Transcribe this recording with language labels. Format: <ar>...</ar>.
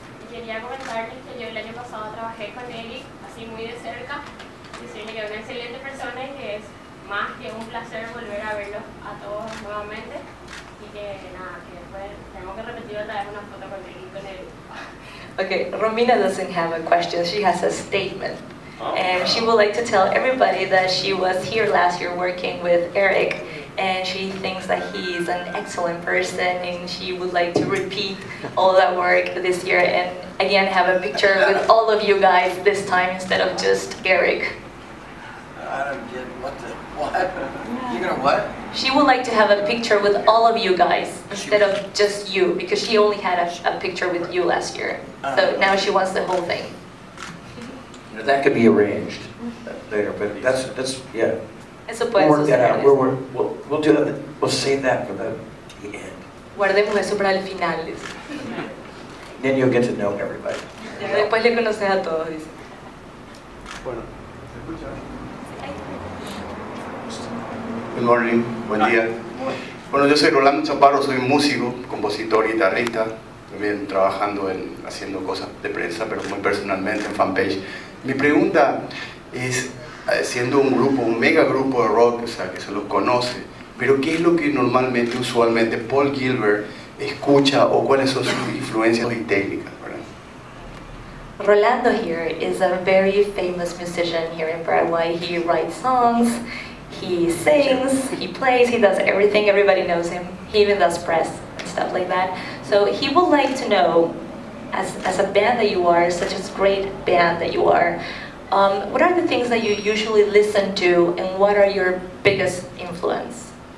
<es>Quería comentarles que yo el año pasado trabajé con Eric, así muy de cerca, decirle que es una excelente persona y que es más que un placer volver a verlos a todos nuevamente y que nada, que después tenemos que repetir otra vez una foto con Eric y con Eric.</es> <en>Okay, Romina doesn't have a question, she has a statement. And she would like to tell everybody that she was here last year working with Eric, and she thinks that he is an excellent person, and she would like to repeat all that work this year and again have a picture with all of you guys this time instead of just Eric. I don't get what? You're gonna what? She would like to have a picture with all of you guys instead of just you, because she only had a picture with you last year. So now she wants the whole thing. You know, that could be arranged later, but that's yeah.</en> <es>Eso</es> <en>We'll</en> <es>puede</es> <en>work that</en> <es>suceder.</es> <en>out. We'll do that. We'll save that for the end.</en> <es>Guardemos eso para el final, dice.</es> <en>Then you'll get to know everybody.</en> <es>Ya después le conoces a todos, dice. Bueno, ¿se escucha?</es> <en>Good morning,</en> <es>buen día. Bueno, yo soy Rolando Chaparro, soy músico, compositor, guitarrista, también trabajando haciendo cosas de prensa, pero muy personalmente en fanpage. Mi pregunta es, siendo un grupo, un mega grupo de rock, o sea, que se los conoce, pero ¿qué es lo que normalmente, usualmente, Paul Gilbert escucha o cuáles son sus influencias y técnicas?</es> <en>Rolando here is a very famous musician here in Paraguay. He writes songs, he sings, he plays, he does everything. Everybody knows him. He even does press and stuff like that. So he would like to know, as a band that you are, such a great band that you are, what are the things that you usually listen to, and what are your biggest influence?</en>